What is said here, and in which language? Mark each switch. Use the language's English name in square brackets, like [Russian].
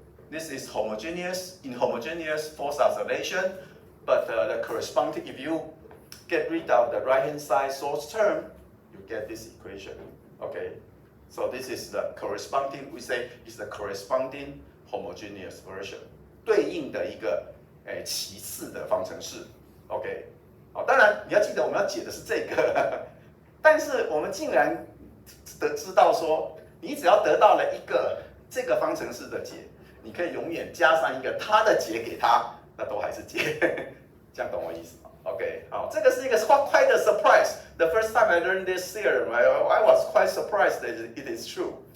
[English] This is homogeneous, inhomogeneous forced oscillation, but the corresponding, if you get rid of the right-hand side source term, you get this equation, okay? So this is the corresponding, we say is the corresponding homogeneous version, [Chinese] 对应的一个其次的方程式 [English] ，OK？ [Chinese] 好，当然你要记得我们要解的是这个，但是我们竟然知道说，你只要得到了一个这个方程式的解，你可以永远加上一个它的解给它，那都还是解，这样懂我意思吗 ？OK， 好，这个是一个 [English] quite a surprise. The first time I learned this theorem, I was quite surprised that it is true.